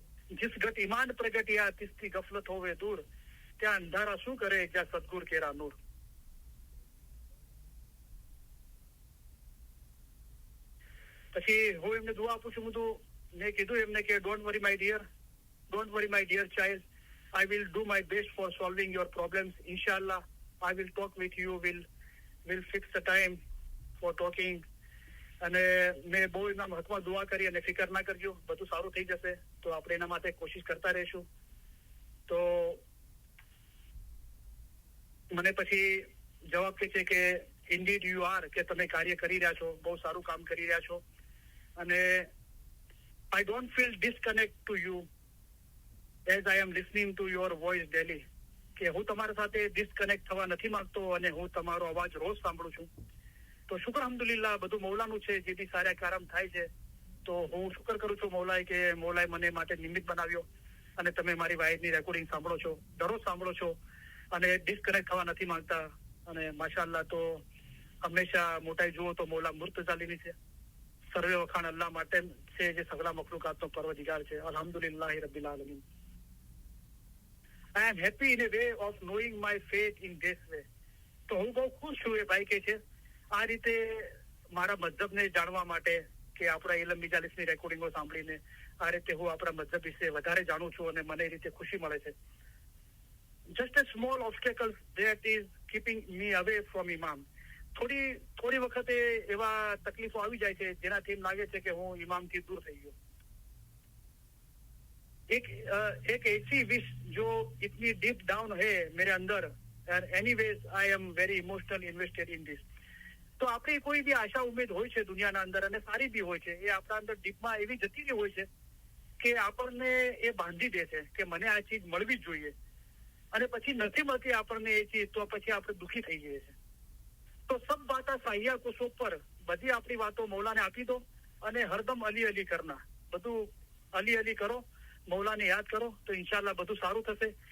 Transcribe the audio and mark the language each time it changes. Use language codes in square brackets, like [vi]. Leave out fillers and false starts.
[hi] जिस घट ईमान प्रगटिया तिसकी गफलत होवे दूर, [gu] ત્યાં અંધારા શું કરે જ્યાં સદગુર કેરા નૂર. પછી હું એમને દુઆ આપું છું. મેં કીધું એમને કે [en] Don't worry my dear child, I will do my best for solving your problems. Inshallah, I will talk with you. Will fix the time for talking. [gu] અને મેં બહુ એના મહત્વમાં દુઆ કરી અને ફિકર ના કરજો, બધું સારું થઈ જશે. તો આપણે એના માટે કોશિશ કરતા રહીશું. તો મને પછી જવાબ કે છે કે [en] indeed you are, [gu] કે તમે કાર્ય કરી રહ્યા છો, બહુ સારું કામ કરી રહ્યા છો. [en] અને I don't feel disconnect to you as I am listening to your voice daily. [gu] કે હું તમારા સાથે ડિસ્કનેક્ટ થવા નથી માંગતો અને હું તમારો અવાજ રોજ સાંભળું છું. તો શુક્ર અલ્હમ્દુલિલ્લાહ, બધું મૌલાનું છે. જે બી સારા કામ થાય છે તો હું શુક્ર કરું છું મૌલાએ કે મૌલાએ મને માટે નિમિત્ત બનાવ્યો અને તમે મારી વાઈફની રેકોર્ડિંગ સાંભળો છો, દરરોજ સાંભળો છો અને ડિસ્કનેક્ટ થવા નથી માંગતા. અને માશાઅલ્લાહ, તો હંમેશા મોટાઈ જુઓ તો મૌલા મુર્તજાલીની છે. સર્વે વખાણ અલ્લાહ માટે છે જે સગલા મખલુકાતનો પરવદિગાર છે. [ar] અલ્હમ્દુલિલ્લાહ રબ્બિલ આલમીન. [en] I am happy in a way of knowing my faith in this way. [gu] તો હું બહુ ખુશ છું, એ ભાઈ કે છે, આ રીતે મારા મધ્યબને જાણવા માટે, કે આપણા ઇલમ મિજાલિસની રેકોર્ડિંગો સાંભળીને આ રીતે હું આપણા મધ્યબ વિશે વધારે જાણું છું અને મને એ રીતે ખુશી મળે છે. [en] Just a small obstacle that is keeping me away from imam. [gu] થોડી વખતે એવા તકલીફો આવી જાય છે જેનાથી એમ લાગે છે કે હું ઇમામથી દૂર થઈ ગયો. [hi] एक ऐसी विश जो इतनी डीप डाउन है मेरे अंदर, [en] and anyways I am very emotionally invested in this. [gu] તો આપણી કોઈ બી આશા ઉમેદ હોય છે દુનિયાના અંદર અને સારી બી હોય છે, એ આપણા અંદર ડીપમાં એવી જતી હોય છે કે આપણને એ બાંધી દે છે કે મને આ ચીજ મળવી જ જોઈએ, અને પછી નથી મળતી આપણને એ ચીજ તો પછી આપણે દુઃખી થઈ જઈએ છીએ. તો સબ બાતા સાહિયા કુસો પર, બધી આપણી વાતો મૌલાને આપી દો અને હરદમ અલી અલી કરના, બધું અલી અલી કરો, મૌલાને યાદ કરો તો ઇન્શાલ્લાહ બધું સારું થશે.